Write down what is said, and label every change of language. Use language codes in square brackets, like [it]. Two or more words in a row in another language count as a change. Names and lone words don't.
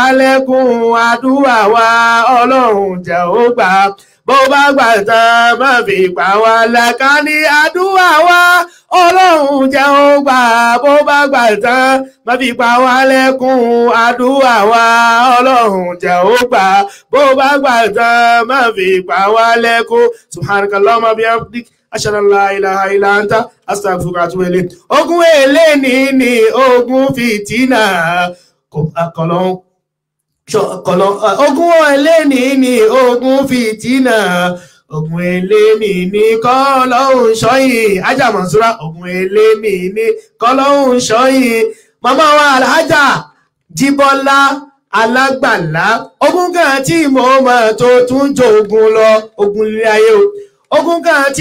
[yo] lẹ́kún àdúrà wa ọlọ́run jẹ́ ó gbà bó bá gbà tán má fi pa wá lẹ́kún ní àdúrà wa ọlọ́run jẹ́ ó gbà bó bá gbà tán má fi pa wá lẹ́kún àdúrà wa ọlọ́run jẹ́ ó gbà bó bá gbà tán má fi pa wá lẹ́kún [ar] سبحانك اللهم وبحمدك أشهد أن لا إله إلا أنت أستغفرك وأتوب إليك. [yo] Ogun eléni ni ogun fìtínà ogun eléni ni ogun fìtínà ogun eléni ní kọ́lọ́hún ṣọ́yìn Ajá Monsura ogun eléni ní kọ́lọ́hún ṣọ́yìn màmá wa Alhaja Jíbọ́lá Alágbàlá ogun kan tí mo mọ̀ tó tún jogun lọ ogun ilé ayé o ogun kan tí